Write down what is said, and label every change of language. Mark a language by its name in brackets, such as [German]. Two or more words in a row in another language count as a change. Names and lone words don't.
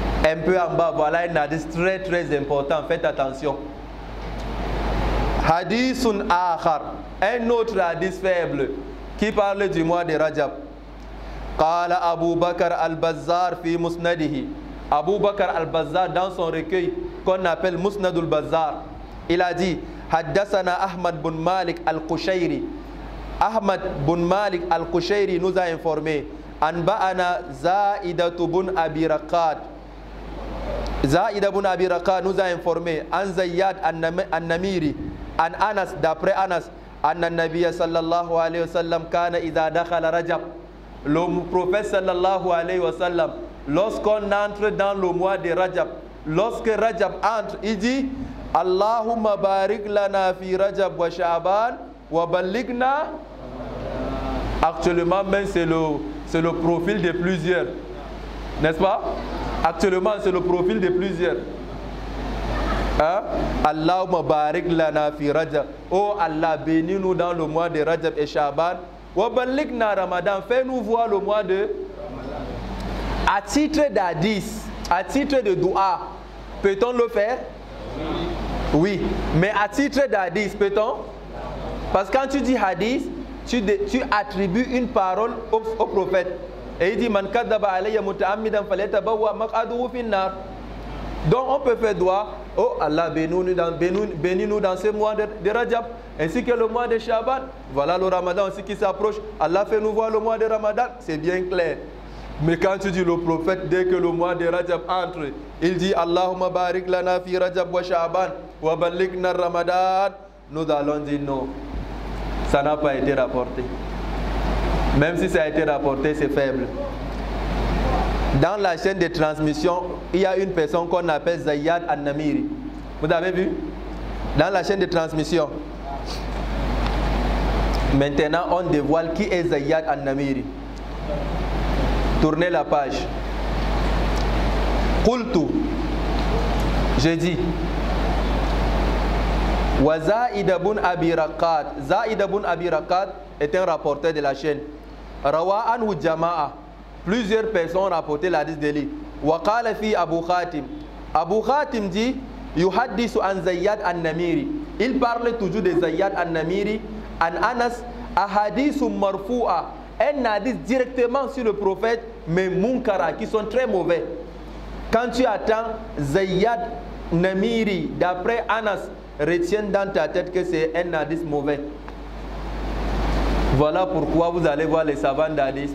[French] Un peu en bas, voilà un hadith très très important, faites attention. [Arabic] حديث آخر, [French] un autre hadith faible qui parle du mois de Rajab. [Arabic] قال أبو بكر البزار في مسنده. [French] Abu Bakr al-Bazzar dans son recueil qu'on appelle Musnadul Bazzar, il a dit Haddathana Ahmad bin Malik al-Qushayri. Ahmad bin Malik al-Qushayri nous a informé Anba'ana Zaidatu bin Abi Raqat. Zaida bin Abi Raqat nous a informé [Arabic] عن زياد النميري عن أنس, [French] d'après Anas, [Arabic] أن النبي صلى الله عليه وسلم كان إذا دخل رجب. [French] Le prophète [Arabic] صلى الله عليه وسلم, [French] lorsqu'on entre dans le mois de Rajab, lorsque Rajab entre, il dit [Arabic] اللهم بارك لنا في رجب وشعبان وبلغنا. [French] Actuellement même c'est le profil de plusieurs, n'est-ce pas? Actuellement c'est le profil de plusieurs. Hein? [Arabic] اللهم بارك لنا في رجب. [French] Oh Allah, bénis-nous dans le mois de Rajab et Sha'ban. [Arabic] وبلغنا رمضان, [French] fais-nous voir le mois de Ramadan. À titre d'hadith, à titre de dua, peut-on le faire? Oui. Mais à titre d'hadith, peut-on? Parce que quand tu dis hadith, tu attribues une parole au prophète. Et il dit [Arabic] من كذب علي متعمدا فليتبوأ مقعده من النار. [French] Donc on peut faire dua. Oh Allah, bénis-nous dans ce mois de Rajab ainsi que le mois de Sha'ban. Voilà le Ramadan aussi qui s'approche. Allah fait nous voir le mois de Ramadan. C'est bien clair. Mais quand tu dis le prophète, dès que le mois de Rajab entre, il dit [Arabic] اللهم بارك لنا في رجب وشعبان وبلغنا رمضان, [French] nous allons dire non. Ça n'a pas été rapporté. Même si ça a été rapporté, c'est faible. Dans la chaîne de transmission, il y a une personne qu'on appelle Zayyad an-Namiri. Vous avez vu? Dans la chaîne de transmission. Maintenant, on dévoile qui est Zayyad an-Namiri. Tournez la page. Qultu. J'ai dit. Wa Zaida bin Abi Raqat. Zaida bin Abi Raqat est un rapporteur de la chaîne. [Arabic] روى عنه جماعة. [French] Plusieurs personnes ont rapporté l'hadith de lui. [Arabic] وقال في أبو خاتم. [French] Abu Khatim dit [Arabic] يحدث عن زياد النميري. [French] Il parle toujours de Zayyad an-Namiri. [Arabic] عن أنس أحاديث مرفوعة. [French] Un hadith directement sur le prophète, mais munkara, qui sont très mauvais. Quand tu attends Zayyad Namiri, d'après Anas, retiens dans ta tête que c'est un hadith mauvais. Voilà pourquoi vous allez voir les savants d'hadith.